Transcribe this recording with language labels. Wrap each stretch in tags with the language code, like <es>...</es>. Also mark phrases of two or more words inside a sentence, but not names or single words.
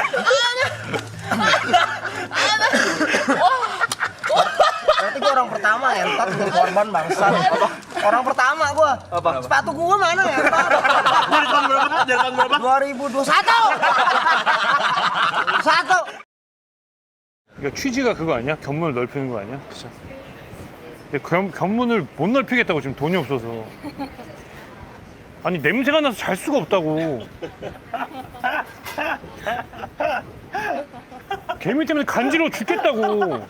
<id>Berarti gua orang pertama entot jadi korban bangsat. Orang pertama gua. Apa? Sepatu gua mana entot? Dari tahun berapa? Dari tahun berapa? 2021. Satu.</id> <ko>그러니까 취지가 그거 아니야? 견문을 넓히는 거 아니야? 그쵸. 근데 견문을 못 넓히겠다고 지금 돈이 없어서. 아니 냄새가 나서 잘 수가 없다고. 개미 때문에 간지러워 죽겠다고.</ko>